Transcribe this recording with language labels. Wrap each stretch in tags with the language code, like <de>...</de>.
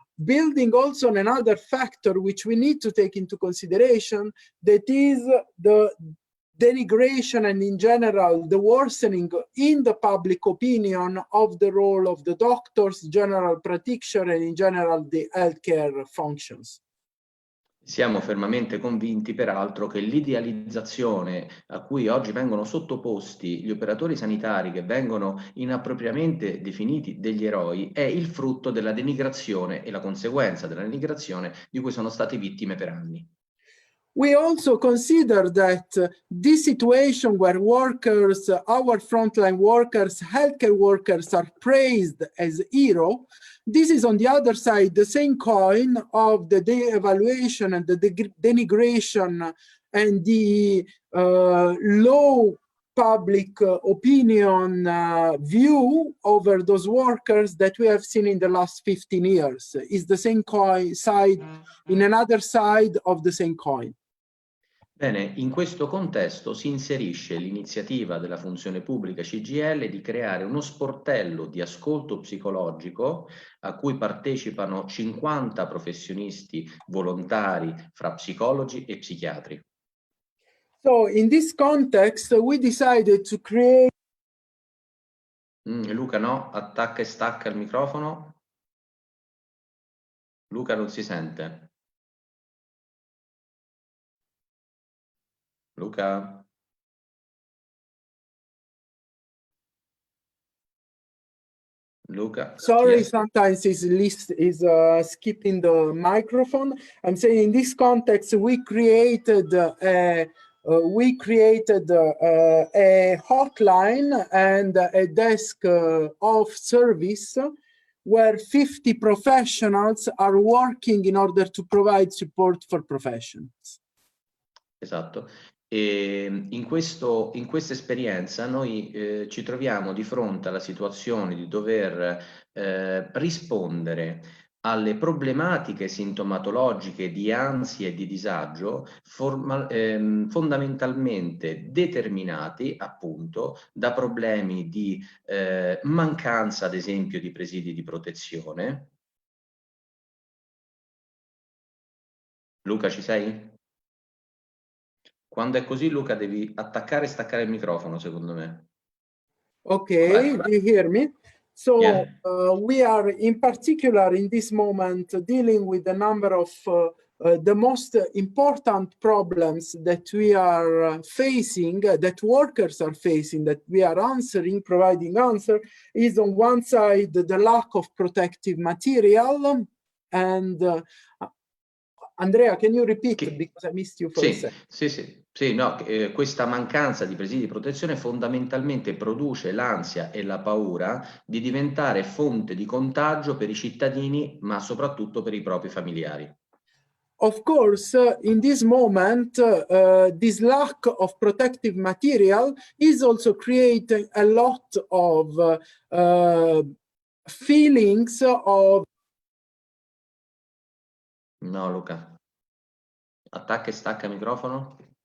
<en>Building also on another factor which we need to take into consideration, that is the denigration and in general the worsening in the public opinion of the role of the doctors, general practitioner, and in general the healthcare functions.</en> <it>Siamo fermamente convinti, peraltro, che l'idealizzazione a cui oggi vengono sottoposti gli operatori sanitari, che vengono inappropriatamente definiti degli eroi, è il frutto della denigrazione e la conseguenza della denigrazione di cui sono stati vittime per anni.</it> <en>We also consider that this situation where workers, our frontline workers, healthcare workers are praised as heroes, this is on the other side the same coin of the de-evaluation and the denigration and the low public opinion view over those workers that we have seen in the last 15 years. Is the same coin side in another side of the same coin.</en> <it>Bene, in questo contesto si inserisce l'iniziativa della funzione pubblica CGIL di creare uno sportello di ascolto psicologico a cui partecipano 50 professionisti volontari fra psicologi e psichiatri.</it> <en>So in this context, we decided to create...</en> <it>Luca, no? Attacca e stacca il microfono. Luca non si sente. Luca? Luca?</it> <en>Sorry, Yes. sometimes his list is skipping the microphone. I'm saying in this context, we created a hotline and a desk of service where 50 professionals are working in order to provide support for professionals.</en> <it>Esatto. E in questa esperienza noi ci troviamo di fronte alla situazione di dover rispondere alle problematiche sintomatologiche di ansia e di disagio fondamentalmente determinati appunto da problemi di mancanza, ad esempio, di presidi di protezione. Luca, ci sei? Quando è così, Luca, devi attaccare e staccare il microfono, secondo me.</it> <en>Okay, do you hear me? So Yeah. we are in particular in this moment dealing with a number of the most important problems that we are facing, that workers are facing, that we are answering, providing answer, is on one side the lack of protective material. And Andrea, can you repeat, because I missed you for a second?</en> <it>Sì, no, questa mancanza di presidi di protezione fondamentalmente produce l'ansia e la paura di diventare fonte di contagio per i cittadini, ma soprattutto per i propri familiari.</it> <en>Of course, in this moment, this lack of protective material is also creating a lot of feelings of...</en> <it>No, Luca. Attacca e stacca il microfono.</it>